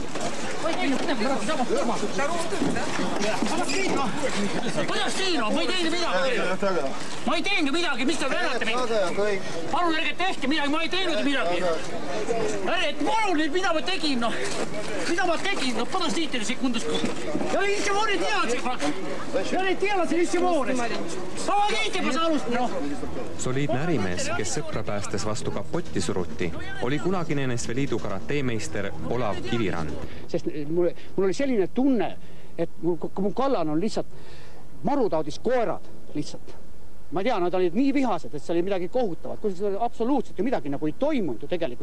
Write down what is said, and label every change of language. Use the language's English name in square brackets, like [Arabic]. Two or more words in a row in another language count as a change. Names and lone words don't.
[Estonian] Ma ei tee midagi. Kuidas siin on? Ma ei tee midagi. Ma ei tee midagi, mis te vennate mind? Palun, ärge tehke midagi, ma ei teinud midagi. Palun, mida ma tegin, Mida ma tegin, [Russian] Подождите секундочку. Я ничего не делал. Я не делал ничего. Помогите, пожалуйста. [Estonian] Soliidne ärimees, kes sõpra päästes vastu kapotti suruti, oli kunagine NSV Liidu karatemeister Olav Kivirand. Sest mul oli selline tunne, et mu kallal on lihtsalt marutaudis koerad lihtsalt. Ma tean, nad olid nii vihased, et see oli midagi kohutavat, kus absoluutselt ju midagi nagu ei toimunud ju tegelikult.